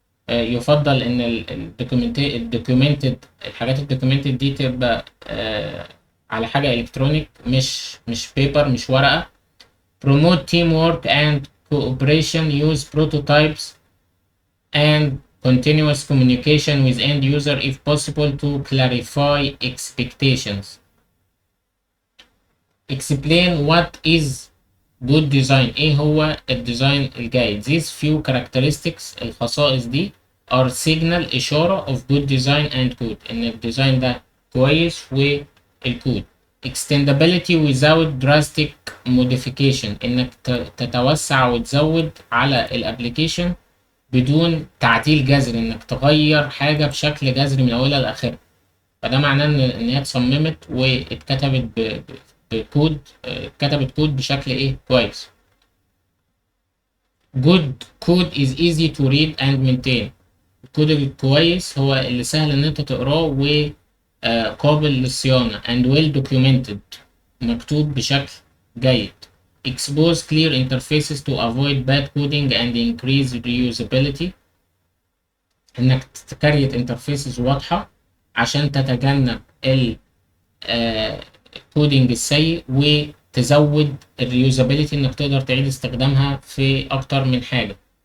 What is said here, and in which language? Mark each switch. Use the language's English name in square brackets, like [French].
[Arabic] يفضل ان الدوكيومنتد الحاجات الدوكيومنتد دي تبقى على حاجة الكترونيك مش بيبر مش ورقة. [English] promote teamwork and cooperation. use prototypes and continuous communication with end user if possible to clarify expectations. explain what is good design، [Arabic] ايه هو الديزاين الجيد. [English] these few characteristics، [Arabic] الخصائص دي [English] are signal إشارة of good design and code، [Arabic] ان الديزاين ده كويس والكود. [English] extendability without drastic modification، [Arabic] انك تتوسع وتزود على الابليكيشن بدون تعديل جذري، انك تغير حاجة بشكل جذري من اولها لاخرها. فده معناه ان هي اتصممت واتكتبت بكود، اتكتبت كود بشكل ايه كويس. [English] good code is easy to read and maintain. [Arabic] الكود الكويس هو اللي سهل ان انت تقراه وقابل للصيانة [English] and well documented، [Arabic] مكتوب بشكل جيد. [English] expose clear interfaces to avoid bad coding and increase reusability، [Arabic] انك تكريت انترفيسز واضحة عشان تتجنب الكودينج السيء وتزود الريوزابيلتي، انك تقدر تعيد استخدامها في اكتر من حاجة.